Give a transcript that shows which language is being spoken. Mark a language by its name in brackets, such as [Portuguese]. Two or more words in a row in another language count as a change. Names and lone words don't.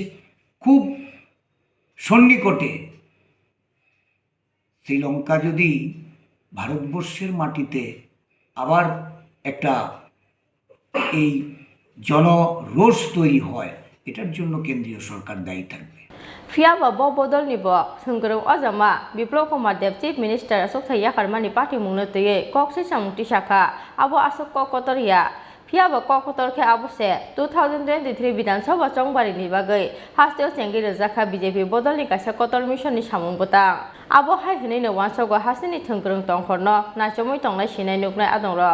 [Bangla] খুব সন্নিকটে শ্রীলঙ্কা যদি ভারতবর্ষের মাটিতে আবার একটা এই জনরোষ তৈরি হয়, এটার জন্য কেন্দ্রীয় সরকার দায়ী থাকবে। [Kok Borok] Fiaba Bobodol Nibo, Sunguru Ozama, Phirokmung [English] Deputy Chief Minister [Kok Borok] Achukthai Yakarmani Patimungno Tuye, Koksi Samukti Shaka, Abo Asok Kokotoria, Fiaba Kokotorke Abuse, 2023 Bidan Sabha Chongbari Nibagai, Hasteo Sengi Rwkha BJP Bodolni Kaisa Kotor Mission ni Samung Botang, Abo Hai Hinino Wansogo Hasini Tungkurung Tongkorno, Nachomoy Tongnai Sinai Nuknai Adongro.